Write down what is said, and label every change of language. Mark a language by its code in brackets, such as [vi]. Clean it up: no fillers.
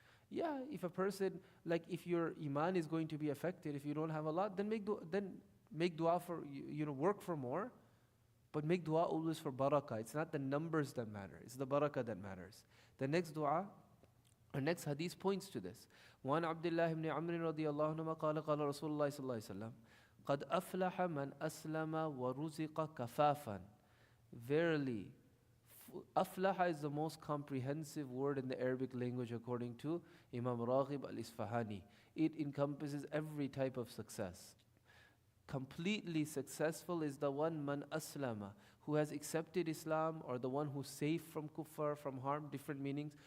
[en] Yeah, if a person, like if your iman is going to be affected, if you don't have a lot, then make dua for, work for more, but make dua always for barakah. It's not the numbers that matter, it's the barakah that matters. The next dua, our next hadith points to this. [ar] وعن عبد الله بن عمرو رضي الله عنهما قال قال رسول الله صلى الله عليه وسلم قد أفلح من أسلم ورزق كفافا. [en] Verily, aflaha is the most comprehensive word in the Arabic language according to Imam Raghib al-Isfahani. It encompasses every type of success. Completely successful is the one man aslama, who has accepted Islam, or the one who's safe from kuffar, from harm, different meanings.